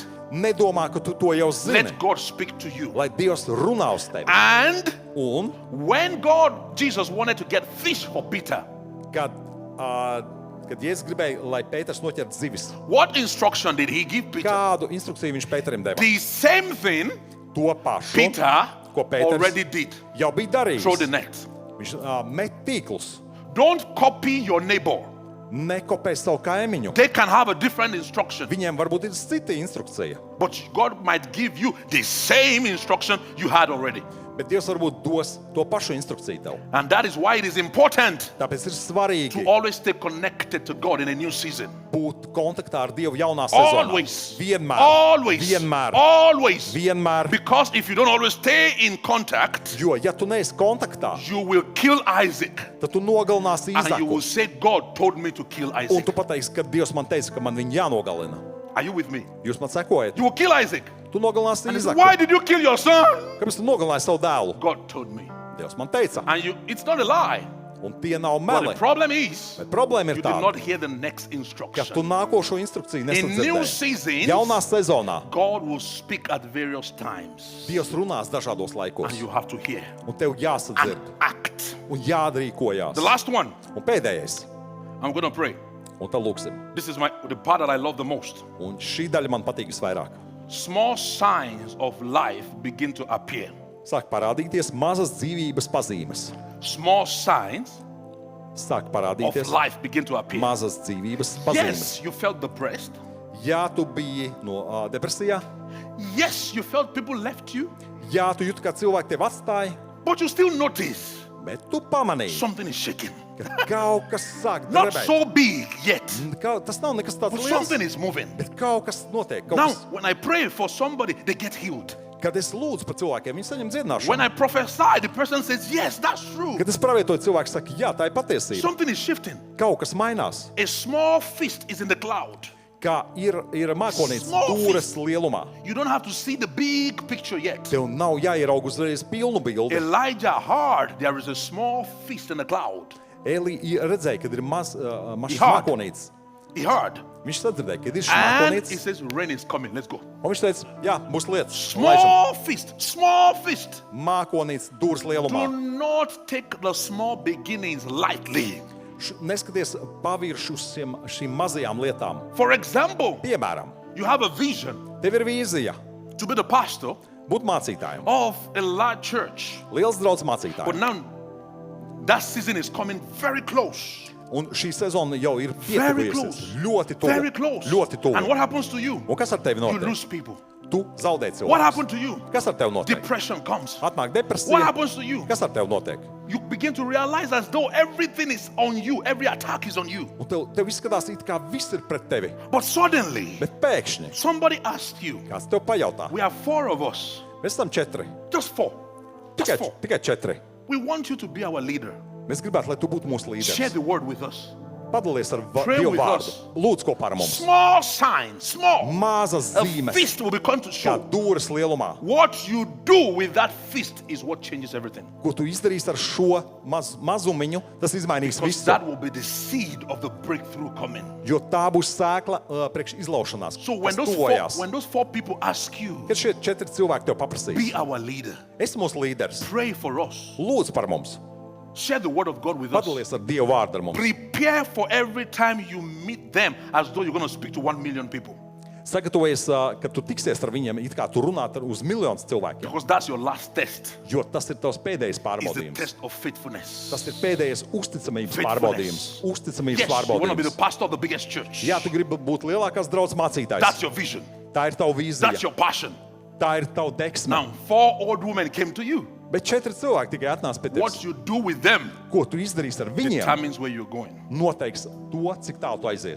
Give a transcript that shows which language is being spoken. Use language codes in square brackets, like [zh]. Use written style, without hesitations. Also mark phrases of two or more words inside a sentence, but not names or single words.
[lv] Nedomā, ka tu to jau zini. [en] Let God speak to you. [lv] Lai Dievs runā uz tevi. [en] And [lv] Un, [en] when Jesus wanted to get fish for Peter, [lv] kad Jēzus gribēja, lai Pēters noķertu zivis, [en] what instruction did he give Peter? [lv] kādu instrukciju viņš Pēterim deva? [en] The same thing [lv] To pašu, [en] Peter [lv] ko Pēters [en] already did. [lv] jau bija darījis. [en] Throw the net. [lv] Viņš met tīklus. [en] Don't copy your neighbor. [lv] Nekopē savu kaimiņu. [en] They can have a different instruction, [lv] Viņiem varbūt ir cita instrukcija. [en] but God might give you the same instruction you had already. [lv] Bet Dievs varbūt dos to pašu instrukciju tev. [en] And that is why it is important [lv] Tāpēc ir svarīgi [en] to always stay connected to God in a new season. [lv] būt kontaktā ar Dievu jaunā sezonā. [en] Always. [lv] Vienmēr. [en] Always. [lv] Vienmēr. [en] Always. [lv] Vienmēr. [en] Because if you don't always stay in contact, [lv] Jo, ja tu neesi kontaktā, [en] you will kill Isaac. [lv] tad tu nogalināsi [en] And you will [lv] Īzaku. [en] say, God told me to kill [lv] Un [en] Isaac. [lv] tu pateiksi, ka Dievs man teica, ka man viņu jānogalina. [en] Are you with me? [lv] Jūs man sekojat? [en] You will kill Isaac. [lv] Tu nogalināsi [en] And he said, [lv] Īzaku. [en] why did you kill your son? [lv] Kāpēc tu nogalināsi savu dēlu? [en] God told me. [lv] Dievs man teica. [en] And it's not a lie. [lv] Un tie nav [en] But [lv] meli. [en] the problem is, [lv] Bet problēma [en] you [lv] ir [en] did [lv] tāda, [en] not hear the next [lv] ka tu [en] instruction. [lv] nākošo instrukciju [en] In new [lv] nesadzirdēji. [en] seasons, [lv] Jaunā sezonā [en] God will speak at various times. [lv] Dievs runās dažādos [en] And [lv] laikos. [en] you have to hear [lv] Un tev [en] and [lv] jāsadzird. [en] act. [lv] Un jādrīkojās. [en] The last one, [lv] Un pēdējais. [en] I'm going to pray. [lv] Un tad lūksim. [en] This is the part that I love the most. [lv] Un šī daļa man patīk visvairāk. [en] Small signs of life begin to appear. [lv] Sāk parādīties mazas dzīvības pazīmes. [en] Small signs [lv] Sāk [en] of [lv] parādīties [en] life begin to appear. [lv] mazas dzīvības pazīmes. [en] Yes, you felt depressed. [lv] Jā, tu biji no depresijā. [en] Yes, you felt people left you. [lv] Jā, tu jūti, ka cilvēki tevi atstāja. [en] But you still notice [lv] Bet tu pamanīji, [en] something is shaking. [lv] ka kaut kas sāk [en] Not [lv] drebēt. [en] so big yet, [lv] Tas nav nekas tāds [en] but [lv] liels, [en] something is moving. [lv] bet kaut kas notiek. Kaut [en] Now, [lv] kas, [en] when I pray for somebody, they get healed. [lv] kad es lūdzu par cilvēkiem, viņi saņem dziedināšanu. [en] When I prophesy, the person says, yes, that's true. [lv] Kad es pravietoju, cilvēks saka, jā, tā ir patiesība. [en] Something is shifting. [lv] Kaut kas mainās. [en] A small fist is in the cloud. [lv] Kā ir mākonīts [en] Small [lv] dūres lielumā. [en] You don't have to see the big picture yet. [lv] Tev nav jāieraug uzreiz pilnu bildi. [en] Elijah heard there is a small feast in the cloud. [lv] Eli redzēja, kad ir mazs Ihād. mākonīts. [en] He heard. [lv] Viņš sadzirdēja, kad ir šis [en] And he [lv] mākonīts. [en] says, rain is coming. Let's go. [lv] Un viņš teica, jā, būs lietas. [en] Small feast. Small feast. [lv] Mākonīts dūres [en] Do [lv] lielumā. [en] not take the small beginnings lightly. [lv] Neskaties pavirši uz šīm mazajām lietām. [en] For example, [lv] Piemēram, [en] you have a vision [lv] tev ir vīzija [en] to be the pastor [lv] būt mācītājam. [en] of a large church. [lv] Liels draudz [en] But [lv] mācītājam. [en] now that season is coming very close. [lv] Un šī sezona jau ir [en] Very [lv] pietuvusies. [en] close. [lv] Ļoti [en] Very [lv] tuvu. [en] close. [lv] Ļoti [en] And [lv] tuvu. [en] what happens to you? [lv] Un kas ar tevi [en] You [lv] notiek? [en] lose people. [lv] Tu zaudē [en] What [lv] cilvēku. [en] happened to you? [lv] Kas ar tevi notiek? [en] Depression comes. [lv] Atnāk [en] What [lv] depresija. [en] happens to you? [lv] Kas ar tevi notiek? [en] You begin to realize as though everything is on you, every attack is on you. [lv] Un tev izskatās, it kā viss ir pret tevi. [en] But suddenly, [lv] Bet pēkšņi [en] somebody asked you, [lv] kāds tev pajautā. [en] we have 4 of us, [lv] Mēs esam 4. [en] just 4. Just 4. [lv] Tikai 4. [en] We want you to be our leader. [lv] Mēs gribētu, lai tu būtu mūsu [en] Share [lv] līderis. [en] the word with us. [lv] Padalies ar [en] Pray [lv] Dievu [en] with [lv] vārdu. [en] us. [lv] Lūdzu kopā ar mums. [en] Small signs, small. [lv] Mazas [en] A [lv] zīmes, [en] fist will become to [lv] kā [en] show. [lv] dūres lielumā. [en] What you do with that fist is what changes everything. [lv] Ko tu izdarīsi ar šo mazumiņu, tas izmainīs [en] Because [lv] visu. [en] that will be the seed of the breakthrough coming. [lv] Jo tā būs sēkla priekš izlaušanās, [en] So when [lv] kas [en] when [lv] tuvojās. [en] those 4 people ask you, [lv] Kad šie 4 cilvēki tev [en] be [lv] paprasīs, [en] our leader, [lv] es mūsu līderis, [en] pray for us, [lv] lūdzu par mums, [en] share the word of God with us. [lv] padalies ar Dievu vārdu ar mums. [en] Prepare for every time you meet them as though you're going to speak to 1 million people. [lv] Sagatavojies, kad tu tiksies ar viņiem, it kā tu runāt uz miljonus cilvēkiem. [en] Because that's your last test. [lv] Jo tas ir tavs pēdējais [en] It's the [lv] pārbaudījums. [en] test of faithfulness. [lv] Tas ir pēdējais uzticamības [en] Faithfulness. [lv] pārbaudījums. Uzticamības [en] Yes, you want to be the [lv] pārbaudījums. [en] pastor of the biggest church. [lv] Jā, tu gribi būt lielākās draudzes mācītājs. [en] That's your vision. [lv] Tā ir tava [en] That's [lv] vīzija. [en] your passion. [lv] Tā ir tava deksme. [en] Now, 4 old women came to you. [lv] Bet 4 cilvēki tikai atnāca pie [en] What [lv] tevis. [en] you do with them [lv] Ko tu izdarīsi ar viņiem, [en] determines where you're going. [lv] noteiks to, cik tālu tu aizies.